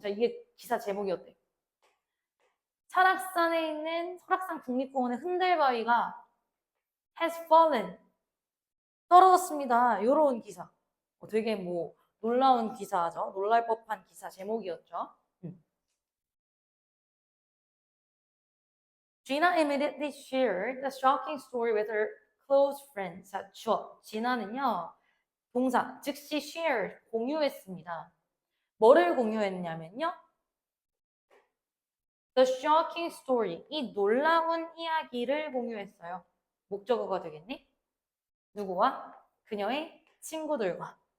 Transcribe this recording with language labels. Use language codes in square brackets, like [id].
[ko] 자, 이게 기사 제목이었대. 설악산에 있는 설악산 국립공원의 흔들바위가 [en] has fallen. [ko] 떨어졌습니다. 이런 기사. 되게 뭐 놀라운 기사죠. 놀랄 법한 기사 제목이었죠. [en] Gina immediately shared the shocking story with her close friends. [ko] 자, 주어. Gina는요, 동사, 즉시 share, 공유했습니다. 뭐를 공유했냐면요, [en] the shocking story, [ko] 이 놀라운 이야기를 공유했어요. 목적어가 되겠니? 누구와? 그녀의 친구들과.